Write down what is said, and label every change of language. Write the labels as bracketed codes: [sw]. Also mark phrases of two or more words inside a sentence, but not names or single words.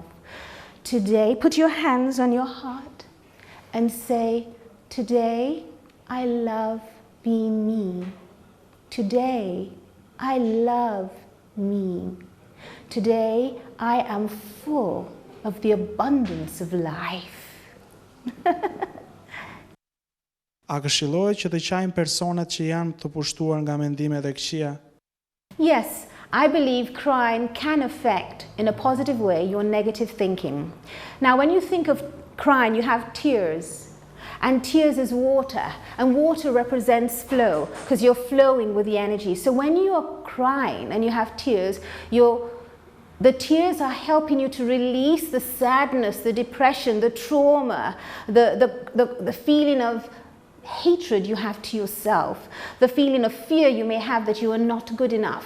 [en] Today, put your hands on your heart and say, today I love being me. Today I love me. Today I am full of the abundance of life. [sq] A këshillohet që të qajmë personat që janë të pushtuar nga mendimet e këqia? [en] Yes, I believe crying can affect in a positive way your negative thinking. Now, when you think of crying, you have tears, and tears is water, and water represents flow because you're flowing with the energy. So when you are crying and you have tears, the tears are helping you to release the sadness, the depression, the trauma, the feeling of hatred you have to yourself, the feeling of fear you may have that you are not good enough.